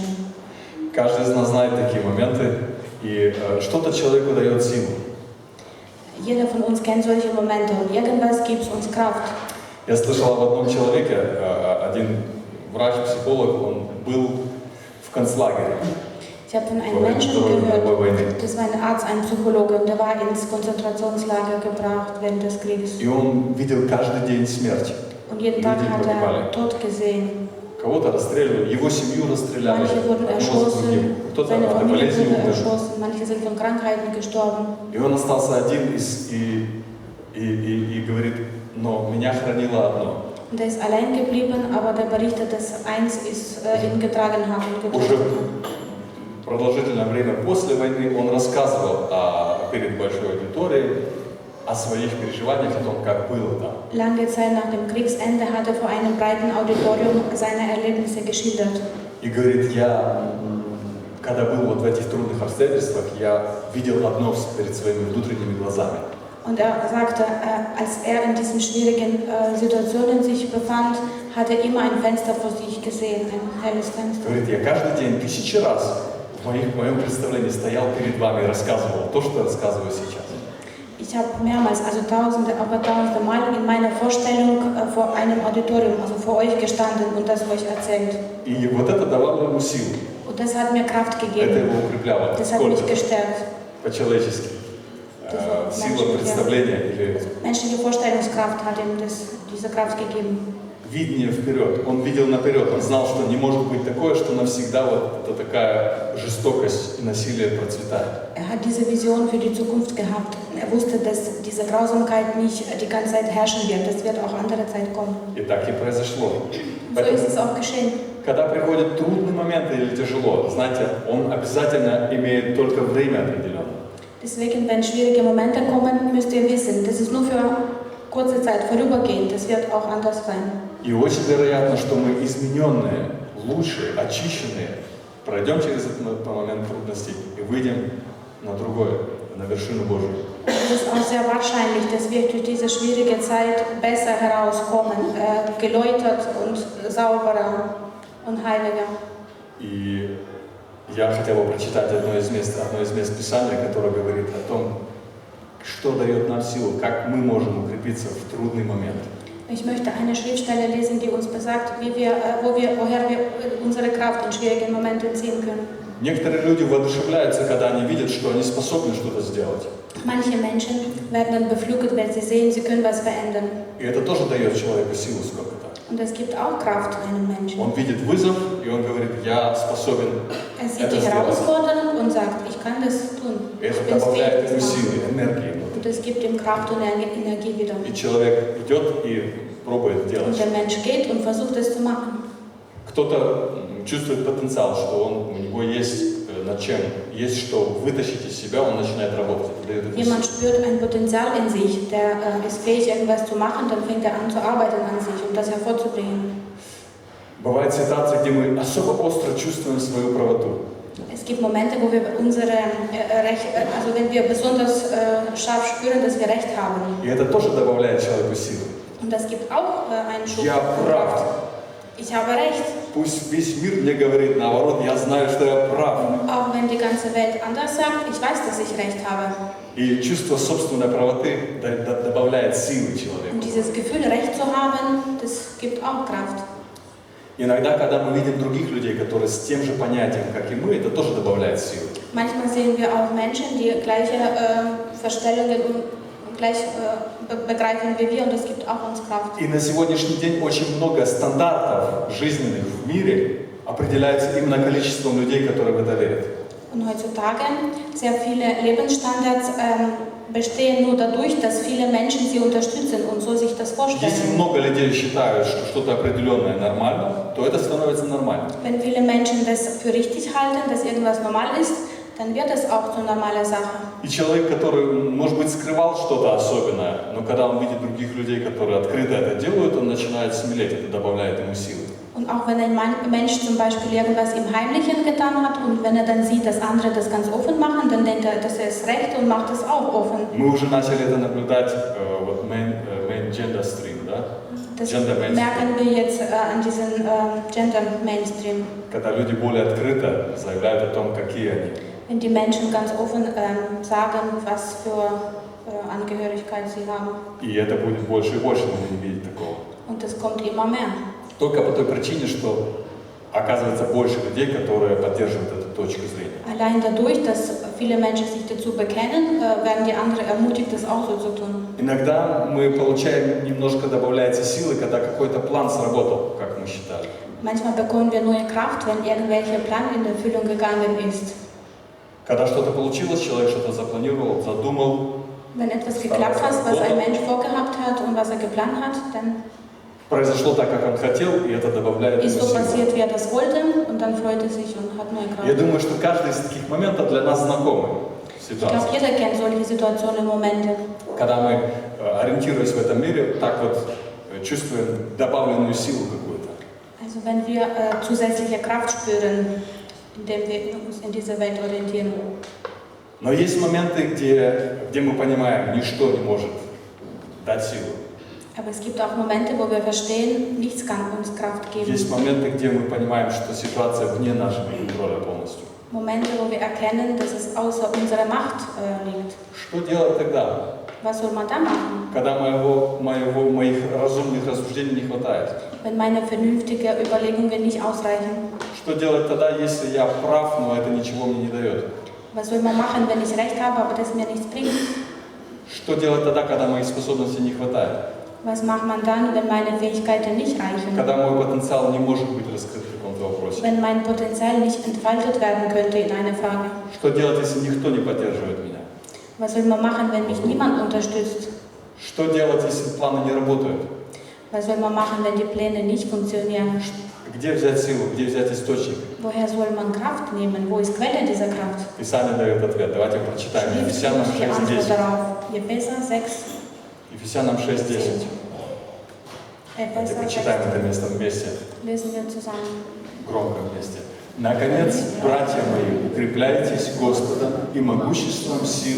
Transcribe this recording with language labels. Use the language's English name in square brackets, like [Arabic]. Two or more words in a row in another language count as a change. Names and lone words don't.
[Russian] Каждый из нас знает такие моменты, и что-то человеку дает силу. [German] Jeder von uns kennt solche Momente und irgendwas gibt uns Kraft. [Russian] Я слышал об одном человеке, один врач-психолог, он был в концлагере. [German] Ich habe von einem Menschen gehört, das war ein Arzt, ein Psychologe, und der war ins Konzentrationslager gebracht während des Krieges. [Russian] И он видел каждый день смерть. [German] Und jeden Tag hat er Tod gesehen. [Russian] Кого-то расстреливали, его семью расстреляли, [German] Manche wurden erschossen, seine Familie wurde erschossen, manche sind von Krankheiten gestorben. [Russian] И он остался один и говорит, но меня хранило одно. [German] Und er ist allein geblieben, aber der berichtet, dass eins ist ihn getragen hat und [Russian] Уже [German] getragen hat. [Russian] продолжительное время после войны он рассказывал перед большой аудиторией о своих переживаниях, о том, как было там. [German] Lange Zeit nach dem Kriegsende hat er vor einem breiten Auditorium seine Erlebnisse geschildert. [Russian] И говорит, я, когда был вот в этих трудных обстоятельствах, я видел одно перед своими внутренними глазами. [German] Und er sagte, als er in diesen schwierigen Situationen sich befand, hat er immer ein Fenster vor sich gesehen, ein helles Fenster. [Russian] Говорит, я каждый день тысячи раз в моем представлении стоял перед вами и рассказывал то, что рассказываю сейчас. [German] Ich habe mehrmals, also tausende Mal in meiner Vorstellung vor einem Auditorium, also vor euch gestanden und das euch erzählt. [Russian] И вот это давало ему силу. [German] Und das hat mir Kraft [Russian] Это [German] gegeben. [Russian] его укрепляло. [German] Das hat mich [Russian] Сколько? [German] gestärkt. [Russian] По-человечески. Сила представления или [German] Menschliche Vorstellungskraft hat ihm diese Kraft gegeben. [Russian] видение вперед. Он видел наперед, он знал, что не может быть такое, что навсегда вот это такая жестокость и насилие процветает. [German] Er hat diese Vision für die Zukunft gehabt. Er wusste, dass diese Grausamkeit nicht die ganze Zeit herrschen wird. Es wird auch andere Zeit kommen. [Russian] И так и произошло. [German] So ist es auch geschehen. [Russian] Когда приходят трудные моменты или тяжело, знаете, он обязательно имеет только время определенное. [German] Deswegen, wenn schwierige Momente kommen, müsst ihr wissen, das ist nur für kurze Zeit vorübergehend. Das wird auch anders sein. [Russian] И очень вероятно, что мы измененные, лучшие, очищенные, пройдем через этот момент трудностей и выйдем на другое, на вершину Божию. [German] Es ist auch sehr wahrscheinlich, dass wir durch diese schwierige Zeit besser herauskommen, geläutert und sauberer und heiliger. [Russian] И я хотел бы прочитать одно из мест Писания, которое говорит о том, что дает нам силу, как мы можем укрепиться в трудный момент. [German] Ich möchte eine Schriftstelle lesen, die uns besagt, woher wir unsere Kraft in schwierigen Momenten ziehen können. [Russian] Некоторые люди воодушевляются, когда они видят, что они способны что-то сделать. [German] Manche Menschen werden dann beflügelt, wenn sie sehen, sie können was verändern. [Russian] И это тоже дает человеку силу сколько-то. [German] Und es gibt auch Kraft einem Menschen. [Russian] Он видит вызов, и он говорит, я способен [German] Er sieht [Russian] это [German] die [Russian] сделать. [German] Herausforderung und sagt, ich kann das tun. [Russian] И это [German] Ich bin [Russian] добавляет [German] fähig, [Russian] ему [German] das zu [Russian] силы, [German] machen. [Russian] энергии внутри. [German] Und es gibt ihm Kraft und Energie wieder. [Russian] И человек идет и пробует [German] Und [Russian] делать. [German] der Mensch geht und versucht es zu machen. [Russian] Кто-то чувствует потенциал, что у него есть над чем, есть что вытащить из себя, он начинает работать. Это дает ему [German] Jemand [Russian] силу. [German] spürt ein Potenzial in sich, der ist fähig, irgendwas zu machen, dann fängt er an zu arbeiten an sich, um das hervorzubringen. [Russian] Бывают ситуации, где мы особо остро чувствуем свою правоту. [German] Es gibt Momente, wo wir also wenn wir besonders scharf spüren, dass wir Recht haben. [Russian] И это тоже добавляет человеку силы. [German] Und das gibt auch einen Schub. [Russian] Я прав. [German] Ich habe Recht. [Russian] Пусть весь мир мне говорит наоборот, я знаю, что я прав. [German] Auch wenn die ganze Welt anders sagt, ich weiß, dass ich Recht habe. [Russian] И чувство собственной правоты добавляет силы человеку. [German] Und dieses Gefühl, Recht zu haben, das gibt auch Kraft. [Russian] Иногда, когда мы видим других людей, которые с тем же понятием, как и мы, это тоже добавляет силы. [German] Manchmal sehen wir auch Menschen, die gleiche Verstellungen und gleich begreifen wie wir, und das gibt auch uns Kraft. [Russian] И на сегодняшний день очень много стандартов жизненных в мире определяется именно количеством людей, которые в это верят. [German] Und heutzutage sehr viele Lebensstandards bestehen nur dadurch, dass viele Menschen sie unterstützen und so sich das [Russian] Если [German] vorstellen. [Russian] много людей считают, что что-то определенное нормально, то это становится нормальным. [German] Wenn viele Menschen das für richtig halten, dass irgendwas normal ist, dann wird es auch zur normalen Sache. [Russian] И человек, который, может быть, скрывал что-то особенное, но когда он видит других людей, которые открыто это делают, он начинает смелеть, это добавляет ему силы. [German] Und auch wenn ein Mensch zum Beispiel irgendwas im Heimlichen getan hat und wenn er dann sieht, dass andere das ganz offen machen, dann denkt er, dass er es recht und macht es auch offen. [Russian] Мы уже начали это наблюдать, вот [English] main gender stream, [Russian] да? [German] Das Gender mainstream. merken wir jetzt an diesem Gender Mainstream. [Russian] Когда люди более открыто заявляют о том, какие они. [German] Wenn die Menschen ganz offen sagen, was für Angehörigkeit sie haben. [Russian] И это будет больше и больше, мы будем видеть такого. [German] Und das kommt immer mehr. [Russian] Только по той причине, что оказывается больше людей, которые поддерживают эту точку зрения. [German] Allein dadurch, dass viele Menschen sich dazu bekennen, werden die anderen ermutigt, das auch so zu tun. [Russian] Иногда мы получаем, немножко добавляется силы, когда какой-то план сработал, как мы считали. [German] Manchmal bekommen wir neue Kraft, wenn irgendwelcher Plan in Erfüllung gegangen ist. [Russian] Когда что-то получилось, человек что-то запланировал, задумал, [German] Wenn etwas geklappt hat, was ein Mensch vorgehabt hat und was er geplant hat, dann [Russian] произошло так, как он хотел, и это добавляет ему [German] ist so [Russian] силы. [German] passiert, wie er das wollte, und dann freut er sich und hat neue [Russian] Я [German] Kraft. [Russian] думаю, что каждый из таких моментов для нас знакомый [German] Ich glaube, [Russian] ситуация. [German] jeder kennt solche Situationen, Momente. [Russian] Когда мы, ориентируясь в этом мире, так вот чувствуем добавленную силу какую-то. [German] Also wenn wir zusätzliche Kraft spüren, indem wir uns in dieser Welt orientieren. [Russian] Но есть моменты, где мы понимаем, ничто не может дать силу. [German] Aber es gibt auch Momente, wo wir verstehen, nichts kann uns Kraft geben. [Russian] Есть моменты, где мы понимаем, что ситуация вне нашего контроля полностью. [German] Momente, wo wir erkennen, dass es außer unserer Macht liegt. [Russian] Что делать тогда? [German] Was soll man da machen, [Russian] Когда моих разумных рассуждений не хватает? [German] wenn meine vernünftigen Überlegungen nicht ausreichen? [Russian] Что делать тогда, если я прав, но это ничего мне не дает? [German] Was soll man machen, wenn ich Recht habe, aber das mir nichts bringt? [Russian] Что делать тогда, когда моих способностей не хватает? [German] Was macht man dann, wenn meine Fähigkeiten nicht reichen? [Russian] Когда мой потенциал не может быть раскрыт в каком-то вопросе? [German] Wenn mein Potenzial nicht entfaltet werden könnte in einer Frage? [Russian] Что делать, если никто не поддерживает меня? [German] Was soll man machen, wenn mich niemand unterstützt? [Russian] Что делать, если планы не работают? [German] Was soll man machen, wenn die Pläne nicht funktionieren? [Russian] Где взять силу, где взять источник? [German] Woher soll man Kraft nehmen? Wo ist Quelle dieser Kraft? [Russian] Писание дает ответ. Давайте прочитаем. [German] Schrift [Russian] Ефесянам [German] gibt die Antwort [Russian] 6:10. [German] darauf. Epheser 6, [Russian] Ефесянам 6:10. Давайте [German] Epheser [Russian] прочитаем [German] 6, [Russian] это место вместе, [German] lesen wir zusammen. [Russian] громко вместе. Наконец, братья мои, укрепляйтесь Господом и могуществом силы Его.